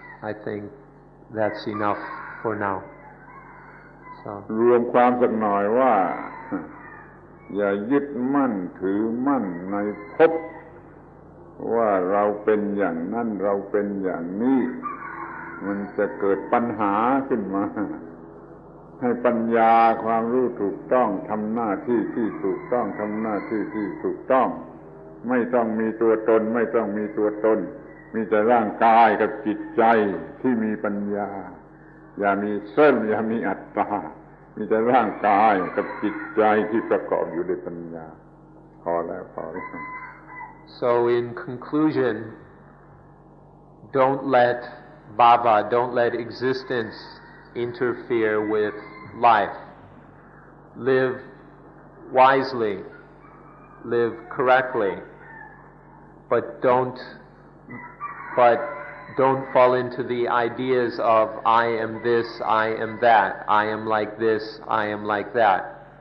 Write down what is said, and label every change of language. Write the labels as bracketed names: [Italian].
[English] I think that's enough for now. So [Thai] รวมความสักหน่อยว่าอย่ายึดมั่นถือมั่นในภพว่าเราเป็นอย่างนั้นเราเป็นอย่างนี้มันจะเกิดปัญหาขึ้นมา ให้ปัญญาความรู้ถูกต้องทำหน้าที่ที่ถูกต้องทำหน้าที่ที่ถูกต้องไม่ต้องมีตัวตนไม่ต้องมีตัวตนมีแต่ร่างกายกับจิตใจที่มีปัญญาอย่ามีเส้นอย่ามีอัตตามีแต่ร่างกายกับจิตใจที่ประกอบอยู่ด้วยปัญญาพอแล้ว [English] So in conclusion, don't let bhava, don't let existence interfere with life. Live wisely, live correctly, but don't fall into the ideas of I am this, I am that, I am like this, I am like that.